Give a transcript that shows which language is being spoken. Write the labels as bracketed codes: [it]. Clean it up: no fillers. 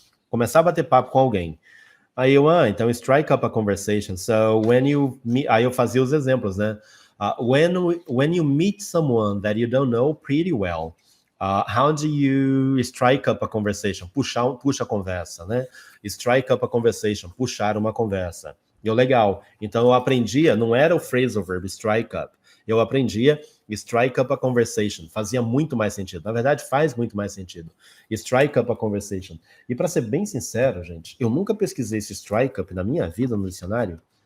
[pt] Começar a bater papo com alguém. Aí eu, então strike up a conversation. [en] So when you meet, [pt] aí eu fazia os exemplos, né? [en] When you meet someone that you don't know pretty well, how do you strike up a conversation? [pt] Puxa a conversa, né? Strike up a conversation, puxar uma conversa. E legal. Então eu aprendia, não era o phrasal verb strike up. Eu aprendia strike up a conversation. Fazia muito mais sentido. Na verdade, faz muito mais sentido. Strike up a conversation. E para ser bem sincero, gente, eu nunca pesquisei esse strike up na minha vida no dicionário.